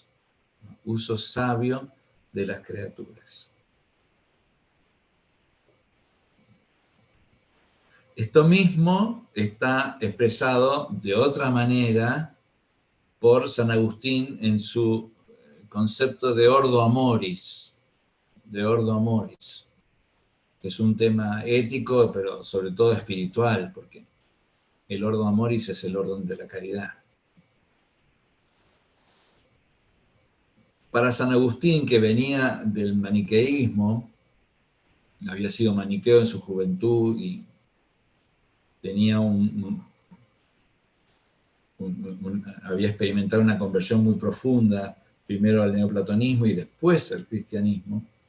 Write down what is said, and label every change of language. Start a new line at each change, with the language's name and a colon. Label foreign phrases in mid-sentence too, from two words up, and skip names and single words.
Spanish: Uso sabio de las criaturas. Esto mismo está expresado de otra manera por San Agustín en su concepto de
Latin: ordo amoris,
Spanish: que es un tema ético, pero sobre todo espiritual, porque el
Latin: ordo amoris
Spanish: es el orden de la caridad. Para San Agustín, que venía del maniqueísmo, había sido maniqueo en su juventud y tenía había experimentado una conversión muy profunda, primero al neoplatonismo y después al cristianismo.